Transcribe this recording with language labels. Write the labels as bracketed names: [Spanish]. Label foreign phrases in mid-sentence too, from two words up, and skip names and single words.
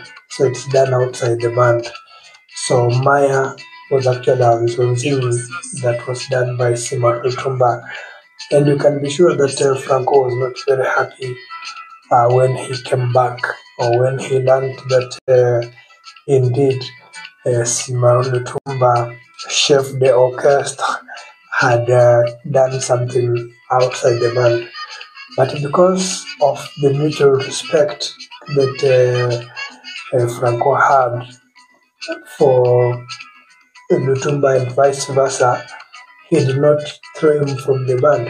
[English] So it's done outside the band. So Maya was actually a Nzonzing that was done by Simaro Lutumba. And you can be sure that Franco was not very happy when he came back, or when he learned that indeed Simaro Lutumba, [French] chef de orchestre, [English] had done something outside the band. But because of the mutual respect that Franco had for Lutumba and vice versa, he did not throw him from the band.